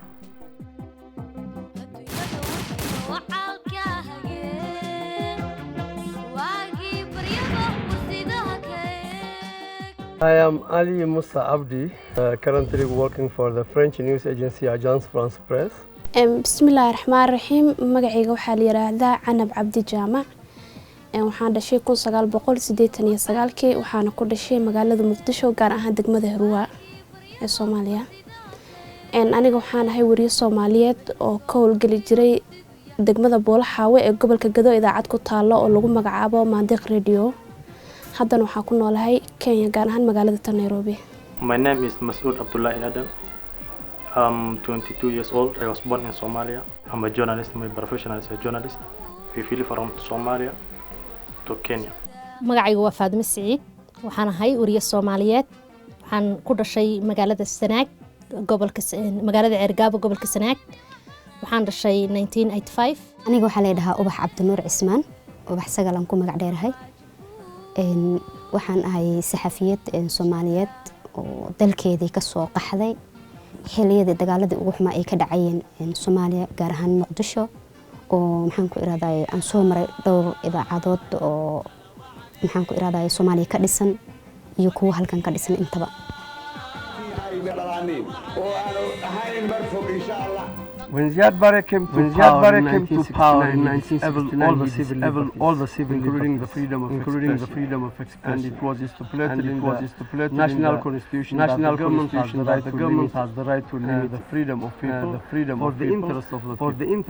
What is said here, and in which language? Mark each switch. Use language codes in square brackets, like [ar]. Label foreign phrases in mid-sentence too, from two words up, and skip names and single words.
[en] I am Ali Musa Abdi, currently working for the French news agency Agence France Presse. [ar] بسم الله الرحمن الرحيم. [so] Magacayga waxaa la yiraahdaa Canab Cabdi Jaamac. Waxaan dhashay 1989 waxaana ku dhashay magaalada Muqdisho gaar ahaan degmada Hiirwa ee Soomaaliya. Aniga waxaan ahay wariye Soomaaliyeed oo ka howlgali jiray degmada Boolaxaawe ee gobolka Gado idaacad ku taalo oo lagu magacaabo Mandiq Radio. haddana waxaan ku noolahay Kenya gaar ahaan magaalada Nairobi. [en] My name is Masoud Abdullah Adam. I'm 22 years old. I was born in Somalia. I'm a journalist. My profession is a journalist. We flew from Somalia to Kenya. [so] magacaygu waa Faadimo Saciid. waxaan ahay wariye Soomaaliyeed. waxaan ku dhashay magaalada Sanaag, magaalada Ceergaabo gobolka Sanaag. waxaan dhashay 1985. aniga waxaa la yiraahdaa Ubax Cabdinuur Cismaan. Ubax sagalan ku magac dheerahay. waxaan ahay saxafiyad Soomaaliyeed oo dalkeedii ka soo qaxday xilliyada dagaaladii ugu xumaa ay ka dhacayeen Soomaaliya gaar ahaan Muqdisho oo maxaan ku iraahdaa aan soo maray dhowr idaacadood oo maxaan ku iraahdaa Soomaaliya ka dhisan iyo kuwa halkan ka dhisan intaba. [en] When Ziad Barre came to power in 1969, all the civil, including the freedom of expression, and it was stipulated in the national constitution that the government has the right to limit the freedom of people, for the interest of the people.